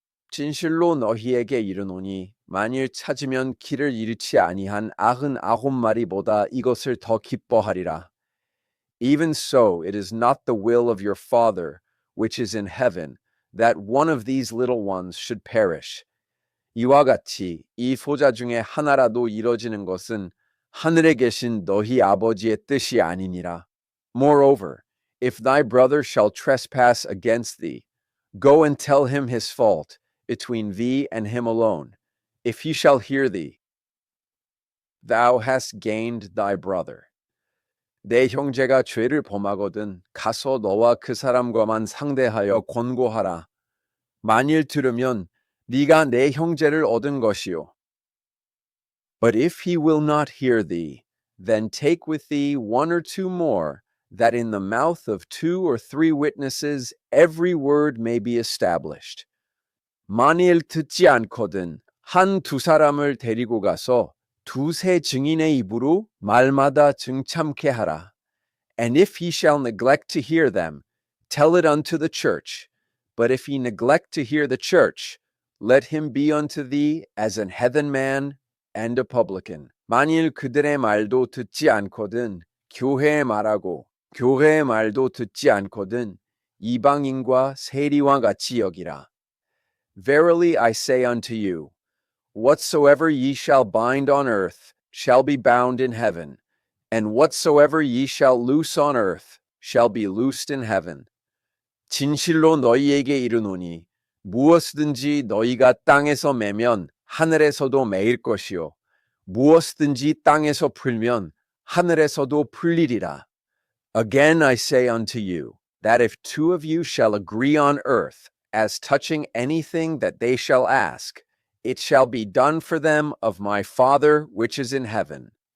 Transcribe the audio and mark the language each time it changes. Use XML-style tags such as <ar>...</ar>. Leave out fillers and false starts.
<ko>진실로 너희에게 이르노니 만일 찾으면 길을 잃지 아니한 99마리보다 이것을 더 기뻐하리라.</ko> <en>Even so it is not the will of your Father which is in heaven that one of these little ones should perish.</en> <ko>이와 같이 이 소자 중에 하나라도 이뤄지는 것은 하늘에 계신 너희 아버지의 뜻이 아니니라.</ko> <en>Moreover, if thy brother shall trespass against thee, go and tell him his fault between thee and him alone. If he shall hear thee, thou hast gained thy brother.</en> <ko>내 형제가 죄를 범하거든 가서 너와 그 사람과만 상대하여 권고하라. 만일 들으면 네가 내 형제를 얻은 것이요.</ko> <en>But if he will not hear thee, then take with thee one or two more, that in the mouth of 2 or 3 witnesses every word may be established.</en> <ko>만일 듣지 않거든 한 두 사람을 데리고 가서 두세 증인의 입으로 말마다 증참케 하라.</ko> <en>And if he shall neglect to hear them, tell it unto the church. But if he neglect to hear the church, let him be unto thee as an heathen man and a publican.</en> <ko>만일 그들의 말도 듣지 않거든 교회에 말하고 교회의 말도 듣지 않거든 이방인과 세리와 같이 여기라.</ko> <en>Verily I say unto you, whatsoever ye shall bind on earth shall be bound in heaven, and whatsoever ye shall loose on earth shall be loosed in heaven.</en> <ko>진실로 너희에게 이르노니 무엇이든지 너희가 땅에서 매면 하늘에서도 매일 것이요 무엇이든지 땅에서 풀면 하늘에서도 풀리리라.</ko> <en>Again I say unto you, that if 2 of you shall agree on earth as touching anything that they shall ask, it shall be done for them of my Father which is in heaven.</en>